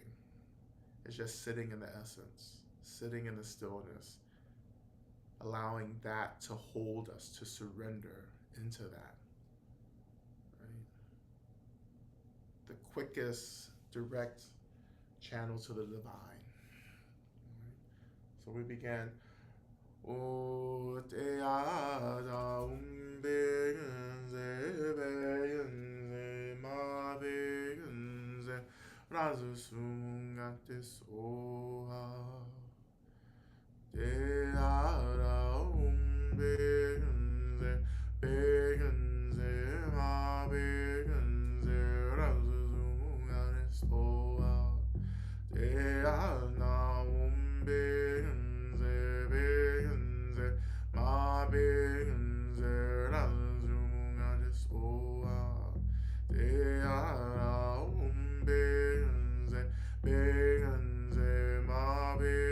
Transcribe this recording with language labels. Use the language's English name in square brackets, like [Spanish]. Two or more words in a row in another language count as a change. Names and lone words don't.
[English] It's just sitting in the essence, sitting in the stillness, allowing that to hold us, to surrender into that. Right? The quickest direct channel to the divine. Right? So we begin. O te ada umbegenze begenze ma begenze razu sungatis oha te ada umbegenze begenze ma begenze razu sungatis oha te ada umbegenze begenze ma begenze razu sungatis oha te ada umbegenze begenze ma